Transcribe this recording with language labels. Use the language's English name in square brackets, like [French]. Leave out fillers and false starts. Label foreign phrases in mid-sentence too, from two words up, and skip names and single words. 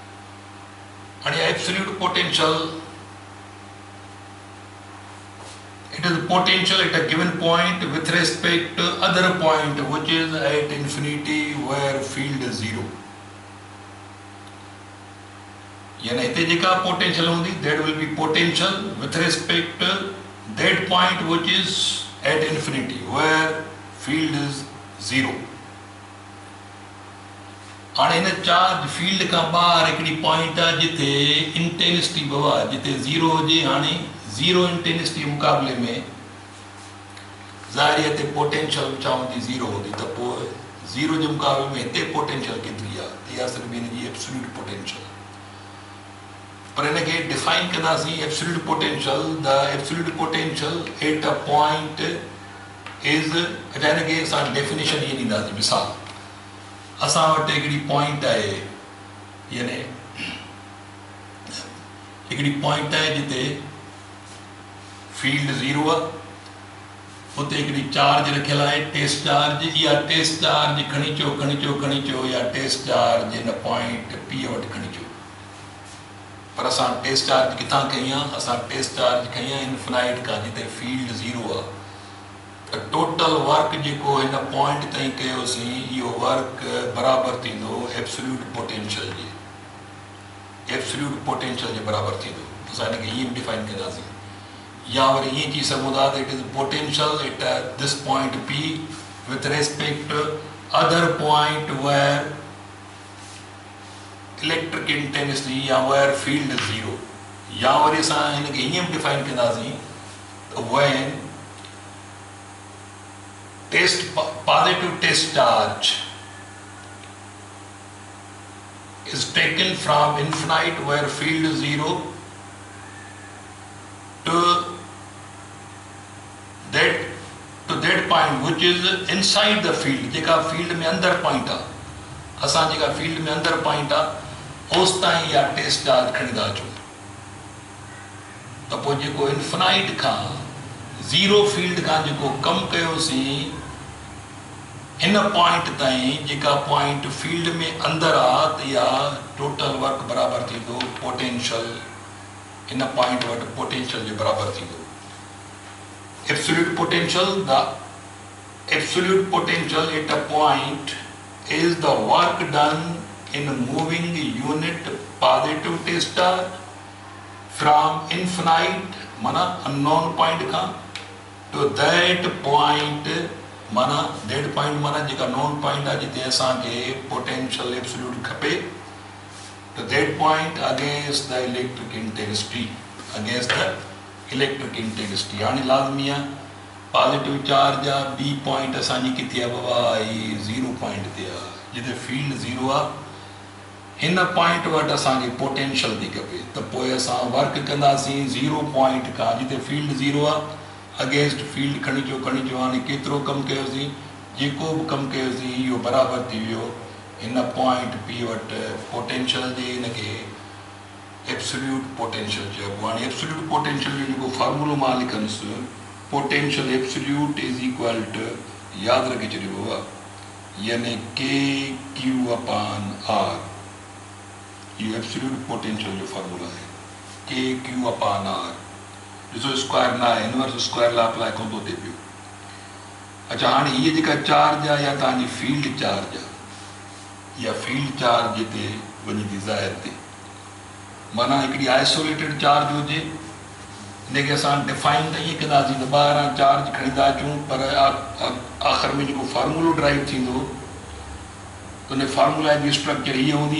[English] हाणे absolute potential It is potential at a given point with respect to other point which is at infinity where field is zero. [Sindhi] यानी इतने जेका [English] potential होंगी, that will be potential with respect to that point which is at infinity where field is zero. [Sindhi] हाणे इन [English] charge field [Sindhi] का बाहर हिकिड़ी पॉइंट आहे जिथे इंटेंसिटी बाबा जिथे ज़ीरो हुजे. हाणे [English] zero intensity [Sindhi] मुक़ाबले में ज़ाहिर हिते पोटेंशियल छा हूंदी ज़ीरो हूंदी त पोइ ज़ीरो जे मुक़ाबले में हिते पोटेंशियल केतिरी आहे इहा सिर्फ़ु हिनजी [English] absolute potential. [Sindhi] पर हिनखे डिफाइन कंदासीं [English] absolute potential. the absolute potential at a point is [Sindhi] अच्छा हिनखे असां डेफिनेशन इहे ॾींदासीं. मिसाल असां वटि हिकिड़ी पॉइंट आहे यानी हिकिड़ी पॉइंट आहे जिते फील्ड ज़ीरो आहे. उते हिकिड़ी चार्ज रखियल आहे [English] test charge. [Sindhi] इहा [English] test charge [Sindhi] खणी अचो या [English] test charge [Sindhi] हिन [English] point P [Sindhi] वटि खणी अचो. पर असां [English] test charge [Sindhi] किथां खई आहे? असां [English] test charge [Sindhi] खई आहे इन्फिनाइट खां जिते फील्ड ज़ीरो आहे. [English] total work [Sindhi] जेको हिन पॉइंट ताईं कयोसीं इहो वर्क बराबरि थींदो [English] absolute potential [Sindhi] जे. [English] absolute potential [Sindhi] जे बराबरि थींदो. असां हिनखे ईअं डिफाइन कंदासीं. या वरी ईअं चई सघूं था त [English] it is potential at this point P with respect to other point where electric intensity या where field is zero. [Sindhi] या वरी असां हिनखे ईअं बि डिफाइन कंदासीं त [English] व्हेन positive test charge is taken from infinite where field is zero to that point which is inside the field. [Sindhi] जेका field में अंदर point आ असां जेका field में अंदर point आ उस ताईं या [English] test charge [Sindhi] खणी था अचूं. त पोइ जेको इन्फिनाइट खां [English] zero field [Sindhi] खां जेको कमु कयोसीं हिन पॉइंट ताईं जेका पॉइंट फील्ड में अंदर आहे त इहा [English] total work [Sindhi] बराबरि थींदो पोटेंशियल हिन पॉइंट वटि पोटेंशियल जे बराबरि थींदो. [English] absolute potential the absolute potential at a point is the work done in moving unit positive test charge from infinite माना unknown point खां to that point [Sindhi] माना डेड पॉइंट माना जेका नॉन पॉइंट आहे जिते असांखे पोटेंशियल एब्सोल्यूट खपे. [English] त that point against the electric intensity against the electric intensity. [Sindhi] हाणे लाज़मी आहे [English] positive charge [Sindhi] आहे [English] B point [Sindhi] असांजी किथे आहे बाबा ही [English] zero point [Sindhi] ते आहे जिते फील्ड ज़ीरो आहे. हिन पॉइंट वटि असांखे पोटेंशियल थी खपे त पोइ असां वर्क कंदासीं [English] zero point [Sindhi] खां जिते फील्ड ज़ीरो आहे [English] against field [Sindhi] खणी अचो. हाणे केतिरो कमु कयोसीं जेको बि कमु कयोसीं इहो बराबरि थी वियो हिन [English] point P [Sindhi] वटि पोटेंशियल जे. हिनखे [English] absolute potential [Sindhi] चइबो. हाणे [English] absolute potential [Sindhi] जो जेको फॉर्मूलो मां लिखंदुसि [English] potential absolute is equal to [Sindhi] यादि रखे छॾियो आहे यानी [English] k q upon r. [Sindhi] इहो [English] absolute potential [Sindhi] जो फॉर्मूला आहे [English] k q upon r. [Sindhi] ॾिसो स्क्वायर न आहे [English] inverse square [Sindhi] लाइ अप्लाई कोन थो थिए पियो. अच्छा हाणे हीअ जेका चार्ज आहे या तव्हांजी [English] field charge [Sindhi] आहे या [English] field charge [Sindhi] जिते वञी थी ज़ाहिर थिए माना हिकिड़ी [English] isolated charge [Sindhi] हुजे हिनखे असां डिफाइन त ईअं कंदासीं त ॿाहिरां चार्ज खणी था अचूं पर आख़िर में जेको फार्मूलो ड्राइव थींदो त उन फार्मूला जी स्ट्रक्चर हीअ हूंदी.